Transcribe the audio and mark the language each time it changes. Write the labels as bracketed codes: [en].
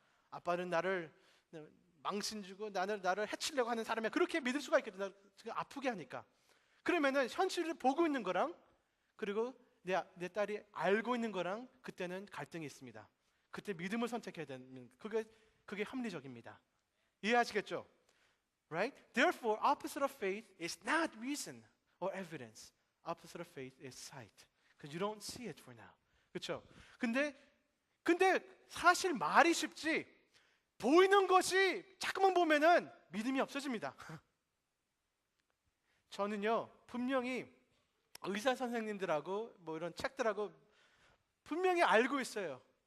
[ko] 아빠는 나를 망신 주고 나를 해치려고 하는 사람이야. 그렇게 믿을 수가 있거든. 나 지금 아프게 하니까. 그러면은 현실을 보고 있는 거랑 그리고 내 딸이 알고 있는 거랑 그때는 갈등이 있습니다. 그때 믿음을 선택해야 되는 그게 합리적입니다. 이해하시겠죠? Right? [en] Therefore, opposite of faith is not reason or evidence. Opposite of faith is sight. Because you don't see it for now. [ko] 그렇죠? 근데 사실 말이 쉽지 보이는 것이 자꾸만 보면은 믿음이 없어집니다. 저는요 분명히 의사 선생님들하고 뭐 이런 책들하고 분명히 알고 있어요.